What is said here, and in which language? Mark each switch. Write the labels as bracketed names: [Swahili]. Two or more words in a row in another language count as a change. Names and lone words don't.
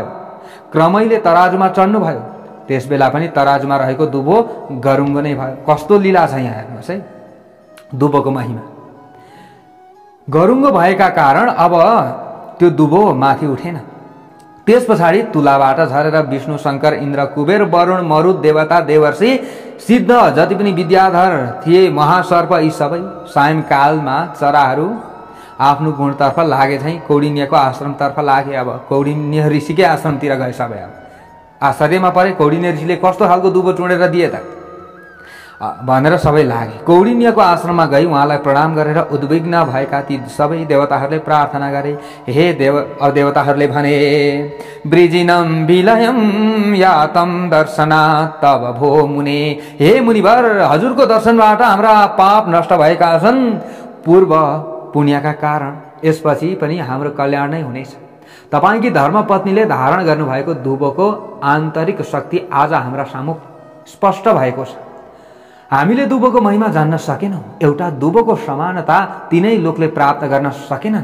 [Nepali] क्रमैले तराजुमा चढ्नुभयो। त्यसबेला पनि तराजुमा रहेको दुबो गरुङ्गो नै भयो। कस्तो लीला छ यहाँ हेर्नुहोस् है, दुबोको महिमा। गरुङ्गो भएका कारण अब त्यो दुबो माथि उठेन। त्यस पछाडि तुलाबाट झरेर विष्णु शङ्कर इन्द्र कुबेर वरुण मरुत देवता देवर्षि सिद्ध जति पनि विद्याधर थिए महासर्प यी सबै सायंकालमा चराहरू आफ्नो गुणतर्फ लागे झैँ कौडिन्यको आश्रमतर्फ लागे। अब कौडिन्य ऋषिकै आश्रमतिर गए सबै। अब आश्चर्यमा परे, कौडिन्य ऋषिले कस्तो खालको दुबो चुडेर दिए त भनेर सबै लागे। कौडिन्यको आश्रममा गई उहाँलाई प्रणाम गरेर उद्विग्न भएका ती सबै देवताहरूले प्रार्थना गरे। हे देवताहरूले भने, [Sanskrit] वृजिनम विलयम यातम दर्शनात् तव भो मुने। [Nepali] हे मुनिवर, हजुरको दर्शनबाट हाम्रा पाप नष्ट भएका छन् पूर्व पुण्यका कारण। यसपछि पनि हाम्रो कल्याण नै हुनेछ। तपाईकी धर्मपत्नीले धारण गर्नुभएको दुबोको आन्तरिक शक्ति आज हाम्रा सामु स्पष्ट भएको छ। हामीले दुबोको महिमा जान्न सकेनौँ। एउटा दुबोको समानता तिनै लोकले प्राप्त गर्न सकेनन्।